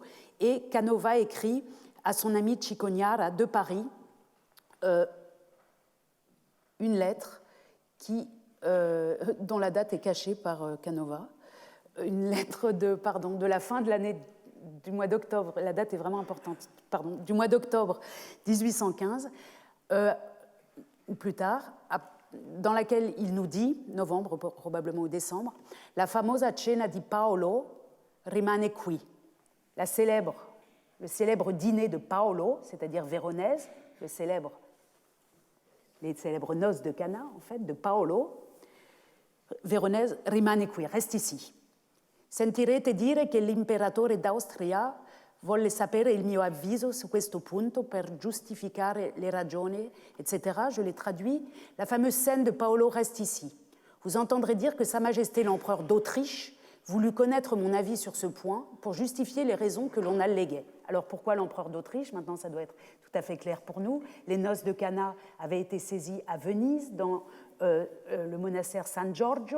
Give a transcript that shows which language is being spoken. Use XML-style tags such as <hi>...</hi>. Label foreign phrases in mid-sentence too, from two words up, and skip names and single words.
<fr>Et Canova écrit à son ami Cicognara de Paris une lettre dont la date est cachée par Canova, une lettre de la fin de l'année du mois d'octobre, la date est vraiment importante, du mois d'octobre 1815, ou plus tard, dans laquelle il nous dit, novembre probablement ou décembre,</fr> <it>la famosa cena di Paolo rimane qui.</it> <fr>Le célèbre dîner de Paolo, c'est-à-dire véronèse, les célèbres noces de Cana, en fait, de Paolo, Veronese</fr> <it>rimane qui,</it> <fr>reste ici.</fr> <it>Sentirete dire che l'imperatore d'Austria volle sapere il mio avviso su questo punto per giustificare le ragioni, etc.</it> <fr>Je l'ai traduit. La fameuse scène de Paolo reste ici. Vous entendrez dire que Sa Majesté l'empereur d'Autriche voulut connaître mon avis sur ce point pour justifier les raisons que l'on alléguait. Alors pourquoi l'empereur d'Autriche? Maintenant, ça doit être tout à fait clair pour nous. Les noces de Cana avaient été saisies à Venise, dans le monastère San Giorgio.</fr>